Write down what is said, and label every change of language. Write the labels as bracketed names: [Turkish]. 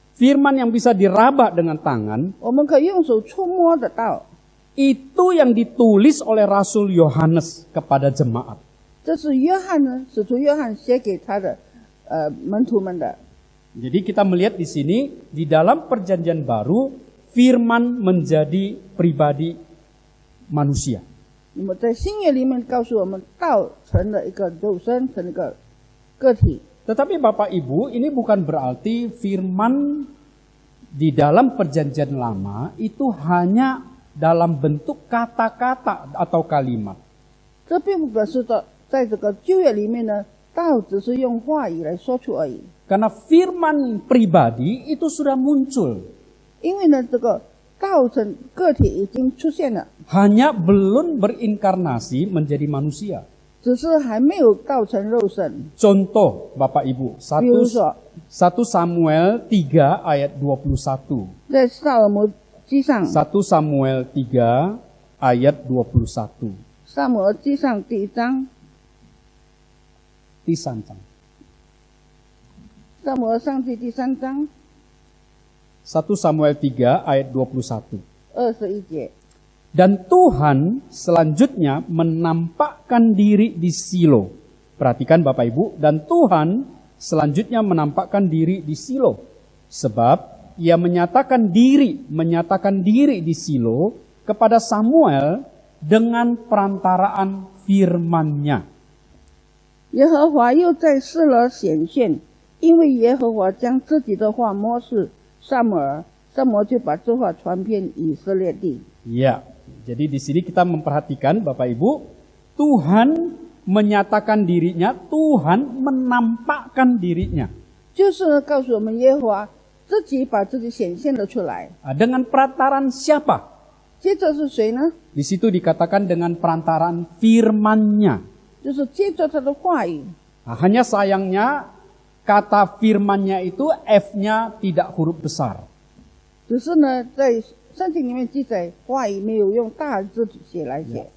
[Indonesian] firman yang bisa diraba dengan tangan, [Chinese] 我们可以用手触摸得到。 [Indonesian] itu yang ditulis oleh Rasul Yohanes kepada jemaat. [Chinese] 这是约翰呢，使徒约翰写给他的门徒们的。 [Indonesian] Jadi kita melihat di sini, di dalam perjanjian baru, firman menjadi pribadi manusia. [Chinese] 那么在新约里面告诉我们，道成了一个肉身，成了一个个体。 [Indonesian] Tetapi Bapak Ibu, ini bukan berarti firman di dalam perjanjian lama itu hanya dalam bentuk kata-kata atau kalimat. [Chinese] 这并不表示的，在这个旧约里面呢，道只是用话语来说出而已。 [Indonesian] Karena firman pribadi itu sudah muncul. [Chinese] 因为呢，这个道成个体已经出现了， [Indonesian] Hanya belum berinkarnasi menjadi manusia. [Chinese] 只是还没有道成肉身。 [Indonesian] Contoh Bapak Ibu, [Chinese] 比如说， [Indonesian] 1 Samuel 3 ayat 21. [Chinese] 在萨尔摩记上， [Indonesian] 1 Samuel 3 ayat 21. [Chinese] 萨摩尔记上第1章，第3章。萨摩尔上记第3章 [Indonesian] 1 Samuel 3 ayat 21. [Chinese] 21节。 [Indonesian] Dan Tuhan selanjutnya menampakkan diri di Silo. Perhatikan Bapak Ibu, dan Tuhan selanjutnya menampakkan diri di Silo. Sebab ia menyatakan diri di Silo kepada Samuel dengan perantaraan firman-Nya. [Chinese] 耶和华又在示罗显现，因为耶和华将自己的话默示撒母耳，撒母耳就把这话传遍以色列地。 [Indonesian] Ya, jadi di sini kita memperhatikan Bapak Ibu, Tuhan menyatakan dirinya, Tuhan menampakkan dirinya. [Chinese] 就是告诉我们耶和华自己把自己显现了出来。 [Indonesian] Dengan perantaraan siapa? [Chinese] 接着是谁呢？ [Indonesian] Di situ dikatakan dengan perantaraan firman-Nya. [Chinese] 就是接着他的话语。 [Indonesian] Nah, hanya sayangnya kata firman-Nya itu F-nya tidak huruf besar. [Chinese] 只是呢，在圣经里面记载，话语没有用大字写来写，